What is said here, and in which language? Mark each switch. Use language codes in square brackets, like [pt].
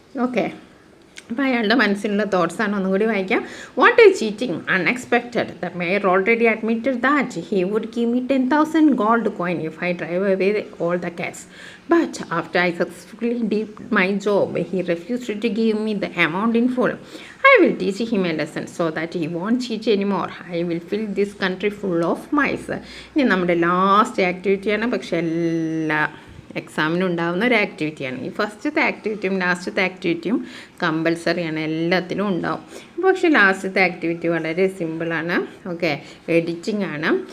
[ml] Okay, അപ്പോൾ അയാളുടെ മനസ്സിലുള്ള തോട്ട്സാണ്. ഒന്നും കൂടി വായിക്കാം. [en] What is cheating? Unexpected. The mayor already admitted that he would give me 10,000 gold coin if I drive away all the cats. But after I successfully did my job he refused to give me the amount in full. I will teach him a lesson so that he won't cheat anymore. I will fill this country full of mice. [ml] ഇനി നമ്മുടെ last ആക്ടിവിറ്റിയാണ്, പക്ഷേ എല്ലാ എക്സാമിനും ഉണ്ടാകുന്ന ഒരു ആക്ടിവിറ്റിയാണ്. ഈ ഫസ്റ്റത്തെ ആക്ടിവിറ്റിയും ലാസ്റ്റത്തെ ആക്ടിവിറ്റിയും കമ്പൽസറിയാണ്, എല്ലാത്തിനും ഉണ്ടാവും. പക്ഷേ ലാസ്റ്റത്തെ ആക്ടിവിറ്റി വളരെ സിമ്പിളാണ്. ഓക്കെ, എഡിറ്റിംഗ് ആണ്.